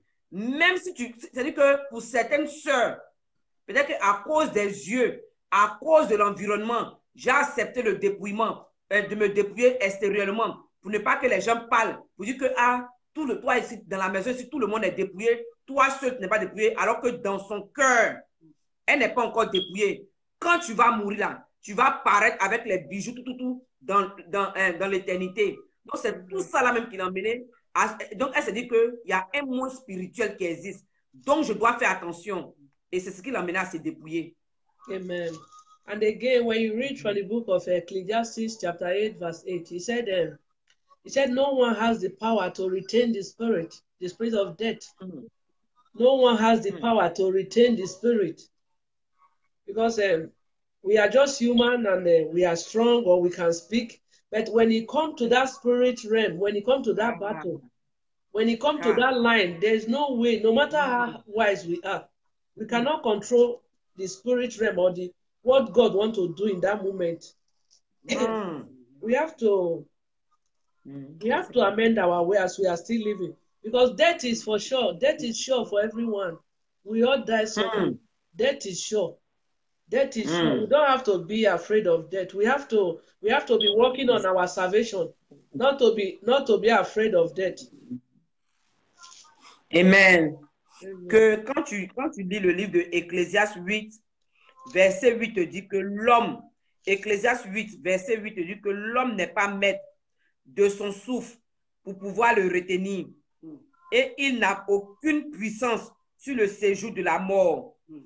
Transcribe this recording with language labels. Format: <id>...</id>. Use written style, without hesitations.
<fr>Même si c'est-à-dire que pour certaines sœurs, peut-être qu'à cause des yeux, à cause de l'environnement, j'ai accepté le dépouillement, de me dépouiller extérieurement, pour ne pas que les gens parlent, pour dire que toi ici dans la maison, si tout le monde est dépouillé, toi seul tu n'es pas dépouillé, alors que dans son cœur, elle n'est pas encore dépouillée. Quand tu vas mourir là, tu vas apparaître avec les bijoux tout dans l'éternité. Donc c'est tout ça là même qui l'a emmené. Donc elle s'est dit qu'il y a un monde spirituel qui existe. Donc je dois faire attention. Et c'est ce qui l'a amené à se dépouiller. Amen.</fr> <en>And again, when you read from the book of Ecclesiastes chapter 8 verse 8, he said no one has the power to retain the spirit of death. No one has the power to retain the spirit. Because we are just human and we are strong or we can speak. But when it comes to that spirit realm, when it comes to that battle, when it comes to that line, there's no way, no matter how wise we are, we cannot control the spirit realm or what God wants to do in that moment. We have to amend our way as we are still living. Because death is for sure. Death is sure for everyone. We all die so death is sure. Death is sure. We don't have to be afraid of death. We have to be working on our salvation, not to be afraid of death. Amen.</en> <fr>Que quand tu lis le livre de Ecclésiaste 8, verset 8 te dit que l'homme, Ecclésiaste 8, verset 8 te dit que l'homme n'est pas maître de son souffle pour pouvoir le retenir. Et il n'a aucune puissance sur le séjour de la mort.</fr>